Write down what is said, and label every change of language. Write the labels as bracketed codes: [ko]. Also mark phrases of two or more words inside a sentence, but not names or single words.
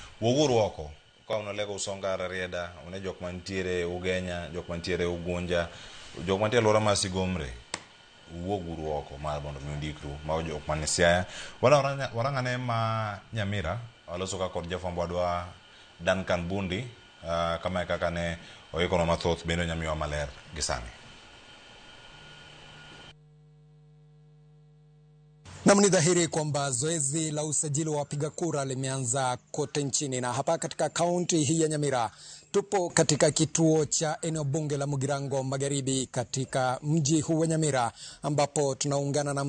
[luo] Woguru wako ka unalego usonga rarieda une jok mantiere ugenya, jok mantiere ugunja, jok mantiere lora masigomre. Woguru wako mar bondo mi undikru ma jok manisiaya. Warangane ma Nyamira aloso ka kod jafwambo wadwa Duncan Bundi kama kaka ne oikono mathoth bendo nyamiwa maler gisani. [sw] Na ni dhahiri kwamba zoezi la usajili wa wapiga kura limeanza kote nchini, na hapa katika kaunti hii ya Nyamira tupo katika kituo cha eneo bunge la Mugirango Magharibi katika mji huu wa Nyamira, ambapo tunaungana na